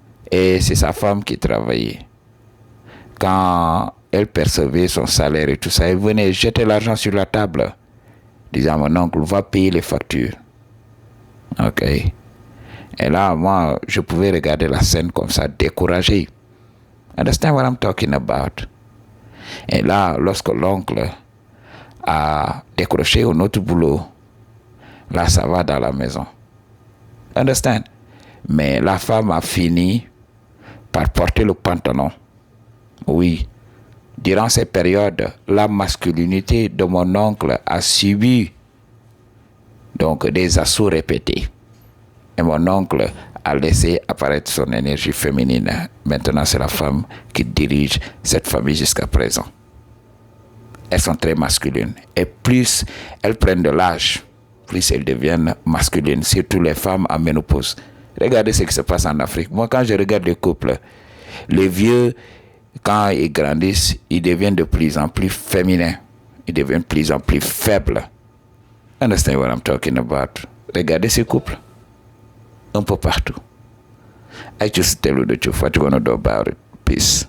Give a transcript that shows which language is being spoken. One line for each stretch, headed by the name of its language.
French: Et c'est sa femme qui travaillait. Quand elle percevait son salaire et tout ça, elle venait jeter l'argent sur la table, disant, mon oncle, va payer les factures. Ok. Et là, moi, je pouvais regarder la scène comme ça, découragé.
English: Understand what I'm talking about?
French: Et là, lorsque l'oncle a décroché un autre boulot, là, ça va dans la maison.
English: Understand?
French: Mais la femme a fini par porter le pantalon. Oui. Durant ces périodes, la masculinité de mon oncle a subi donc des assauts répétés. Et mon oncle a laissé apparaître son énergie féminine. Maintenant, c'est la femme qui dirige cette famille jusqu'à présent. Elles sont très masculines. Et plus elles prennent de l'âge, plus elles deviennent masculines, surtout les femmes en ménopause. Regardez ce qui se passe en Afrique. Moi, quand je regarde les couples, les vieux, quand ils grandissent, ils deviennent de plus en plus féminins. Ils deviennent de plus en plus faibles.
English: Understand what I'm talking about?
French: Regardez ces couples. Un peu partout.
English: I just tell you the truth. What you want to do about it? Peace.